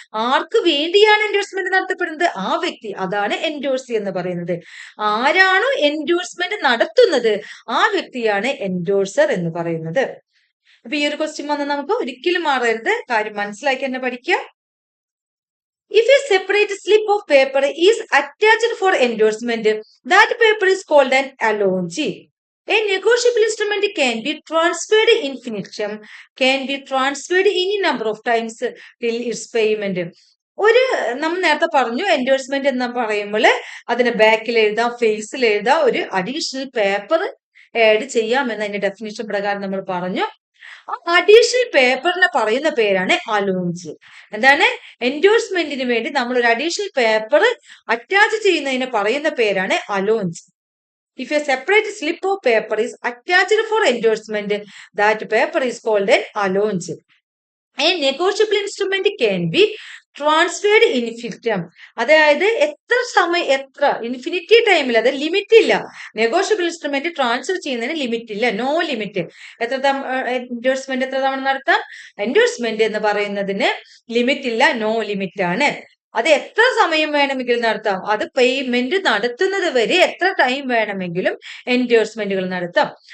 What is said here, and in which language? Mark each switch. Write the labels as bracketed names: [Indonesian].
[Malayalam] ആർക്ക് വേണ്ടിയാണ് എൻഡോഴ്സ്മെന്റ് നടത്തപ്പെടുന്നത്, ആ വ്യക്തി. അതാണ് എൻഡോഴ്സി എന്ന് പറയുന്നത്. ആരാണോ എൻഡോഴ്സ്മെന്റ് നടത്തുന്നത്, ആ വ്യക്തിയാണ് എൻഡോഴ്സർ എന്ന് പറയുന്നത്. അപ്പൊ ഈ ഒരു ക്വസ്റ്റ്യൻ വന്ന് നമുക്ക് ഒരിക്കലും മാറരുത്, കാര്യം മനസ്സിലാക്കി തന്നെ പഠിക്കുക. [English] If a separate slip of paper is attached for endorsement, that paper is called an allonge. A negotiable instrument can be transferred infinitum, can be transferred any number of times till its payment. [Malayalam] നമ്മൾ നേരത്തെ പറഞ്ഞു endorsement എന്ന് പറയുമ്പോൾ അതിന്റെ ബാക്കിൽ എഴുതാം, ഫേസിൽ എഴുതാം, ഒരു അഡീഷണൽ പേപ്പർ ആഡ് ചെയ്യാമെന്ന് അതിന്റെ ഡെഫിനിഷൻ പ്രകാരം നമ്മൾ പറഞ്ഞു. അഡീഷണൽ പേപ്പറിനെ പറയുന്ന പേരാണ് അലോഞ്ച്. എന്താണ്, എൻഡോഴ്സ്മെന്റിന് വേണ്ടി നമ്മൾ ഒരു അഡീഷണൽ പേപ്പർ അറ്റാച്ച് ചെയ്യുന്നതിനെ പറയുന്ന പേരാണ് allonge. [English] If a separate slip of paper is attached for endorsement, that paper is called an allonge. A negotiable instrument can be transferred infinitum. [Malayalam] അതായത് എത്ര സമയം, എത്ര ഇൻഫിനിറ്റി ടൈമിൽ, അത് ലിമിറ്റ് ഇല്ല. നെഗോഷ്യബിൾ ഇൻസ്ട്രുമെന്റ് ട്രാൻസ്ഫർ ചെയ്യുന്നതിന് ലിമിറ്റ് ഇല്ല, നോ ലിമിറ്റ്. എൻഡോഴ്സ്മെന്റ് എത്ര തവണ നടത്താം, എൻഡോഴ്സ്മെന്റ് എന്ന് പറയുന്നതിന് ലിമിറ്റ് ഇല്ല, നോ ലിമിറ്റ് ആണ്. അത് എത്ര സമയം വേണമെങ്കിലും നടത്താം, അത് പേയ്മെന്റ് നടത്തുന്നത് വരെ എത്ര ടൈം വേണമെങ്കിലും എൻഡോഴ്സ്മെന്റുകൾ നടത്താം.